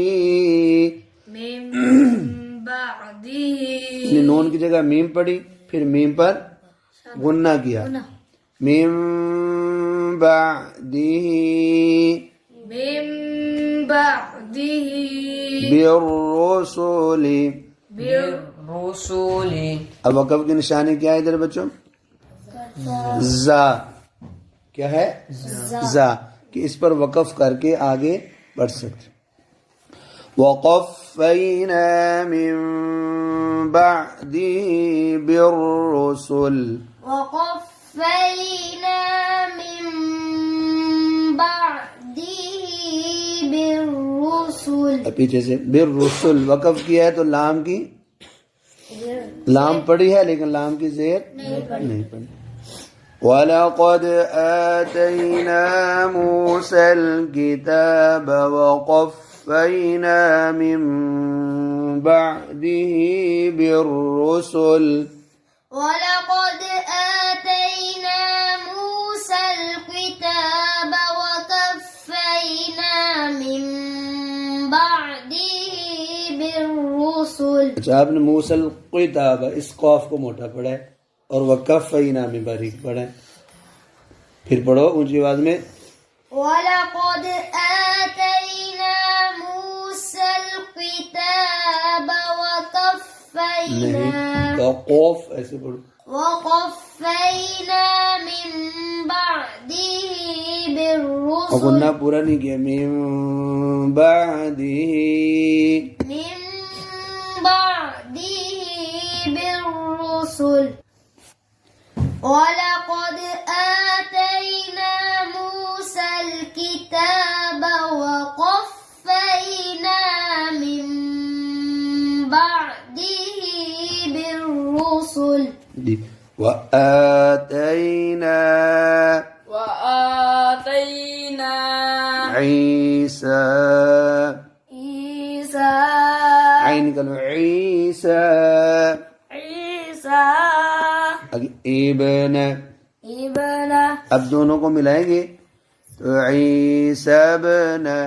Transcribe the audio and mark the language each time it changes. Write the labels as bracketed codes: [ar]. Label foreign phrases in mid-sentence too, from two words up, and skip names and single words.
[hi] नून की जगह मीम पढ़ी, फिर मीम पर गुन्ना किया, मीम बिर्रुसुली। अब वक़फ़ की निशानी क्या है इधर बच्चों? जा, क्या है? जा, कि इस पर वक़फ़ करके आगे बढ़ सकते। [ar] وقفينا من بعده بالرسل. وقفينا من بعده بالرسل. [hi] पीछे से बिर्रुसुल वक़फ़ किया है तो लाम की, लाम पढ़ी है लेकिन लाम की ज़ेर नहीं पढ़ी। [ar] ولقد آتينا موسى الكتاب وقفينا من بعده بالرسل. ولقد آتينا موسى الكتاب وقفينا من بعده بالرسل. [hi] अच्छा, आपने [ar] موسى الكتاب [hi] इस कौफ को मोटा पढ़ा है और वक़फ़ैना में बारीक पढ़ा है। फिर पढ़ो ऊंची आवाज में। [ar] ولقد آتينا موسى الكتاب وقفينا, [hi] नहीं, तो कौफ ऐसे पढ़ो। [ar] وقفينا من بعده بالرسل. [hi] और गुन्ना पूरा नहीं किया, [ar] من بعده, من بعده بالرسل. ولقد آتينا موسى الكتاب وقفينا من بعده بالرسل. [hi] जी। [ar] وآتينا عيسى, [hi] आइन निकालो, ईसा। इब्न, अब दोनों को मिलाएंगे तो [ar] عيسى ابن.